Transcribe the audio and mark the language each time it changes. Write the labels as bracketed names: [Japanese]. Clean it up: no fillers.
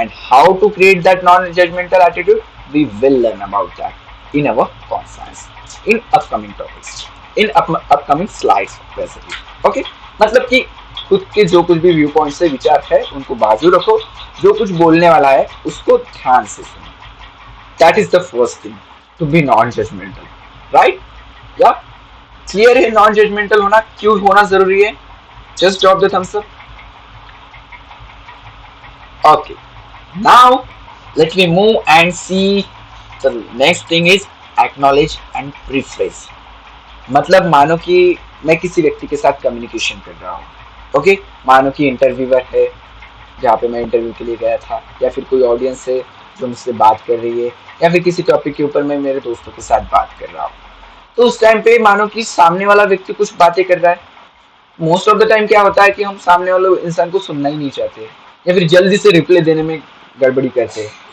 [English] And how to create that non judgemental attitude, we will learn about that in our conference, in upcoming topics, in upcoming slides basically. [Hindi] Okay, मतलब कि खुद के जो कुछ भी view point से विचार है उनको बाजू रखो, जो कुछ बोलने वाला है उसको ध्यान से सुनो. [English] That is the first thing, to be non-judgmental, right? [Hindi] Yeah, clear है non-judgmental होना क्यों होना जरूरी है? [English] Just drop the thumbs up. Okay, now let me move and see the next thing is acknowledge and paraphrase. [Hindi] मतलब मानो कि मैं किसी व्यक्ति के साथ कम्युनिकेशन कर रहा हूँ. ओके, मानो कि इंटरव्यूअर है जहाँ पे मैं इंटरव्यू के लिए गया था, या फिर कोई ऑडियंस है जो मुझसे बात कर रही है, या फिर किसी टॉपिक के ऊपर मैं मेरे दोस्तों के साथ बात कर रहा हूँ. तो उस टाइम पे मानो कि सामने वाला व्यक्ति कुछ बातें कर रहा है. मोस्ट ऑफ द टाइम क्या होता है कि हम सामने वाले इंसान को सुनना ही नहीं चाहते, या फिर जल्दी से रिप्लाई देने में गड़बड़ी करते हैं.